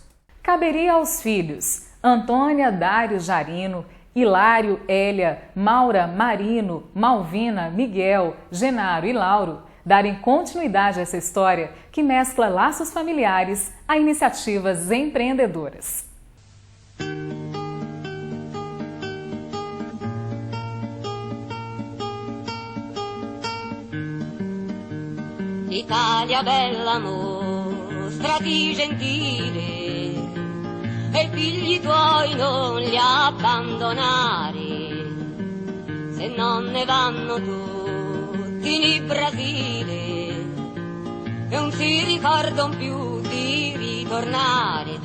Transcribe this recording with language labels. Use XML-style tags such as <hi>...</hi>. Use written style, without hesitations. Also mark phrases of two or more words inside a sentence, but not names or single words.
<pt>Caberia aos filhos Antônia, Dário, Jarino, Hilário, Hélia, Maura, Marino, Malvina, Miguel, Genaro e Lauro darem continuidade a essa história que mescla laços familiares a iniciativas empreendedoras.</pt> <it>Italia bella, mostrati gentile, e i figli tuoi non li abbandonare, se non ne vanno tutti in Brasile e non si ricordano più di ritornare.</it>